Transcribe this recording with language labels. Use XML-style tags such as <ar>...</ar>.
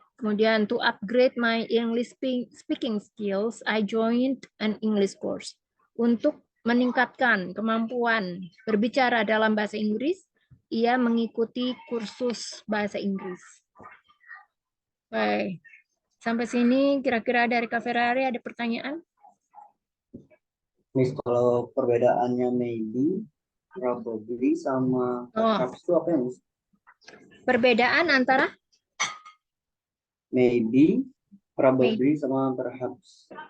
<id>Kemudian</id> <en>to upgrade my English speaking skills, I joined an English course.</en> <id>Untuk meningkatkan kemampuan berbicara dalam bahasa Inggris, ia mengikuti kursus bahasa Inggris. Baik. Sampai sini kira-kira dari Kak Ferrari ada pertanyaan? Miss, kalau perbedaannya maybe, probably sama perhaps itu apa ya, Miss? Perbedaan antara Maybe, probably sama perhaps.</id>